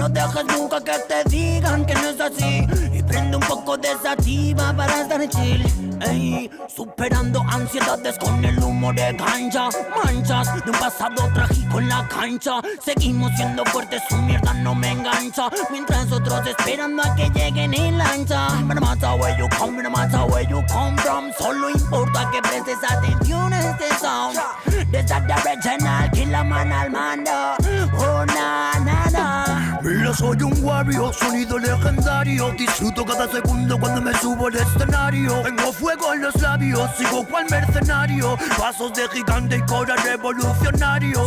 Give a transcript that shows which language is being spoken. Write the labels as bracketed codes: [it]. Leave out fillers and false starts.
[es] No dejes nunca que te digan que no es así. Y prende un poco de sativa para estar chill. Ey, superando ansiedades con el humo de ganja. Manchas de un pasado trágico en la cancha. Seguimos siendo fuertes, su mierda no me engancha. Mientras otros esperando a que lleguen en lancha. [en] No matter where you come, no matter where you come from. [es] Solo importa que prestes atención a este sound. Desde [en] the original, [es] Killer Man al mando. Oh, na, na, na. Mira, soy un warrior, sonido legendario. Disfruto cada segundo cuando me subo al escenario. Tengo fuego en los labios, sigo cual mercenario. Pasos de gigante y cora revolucionario.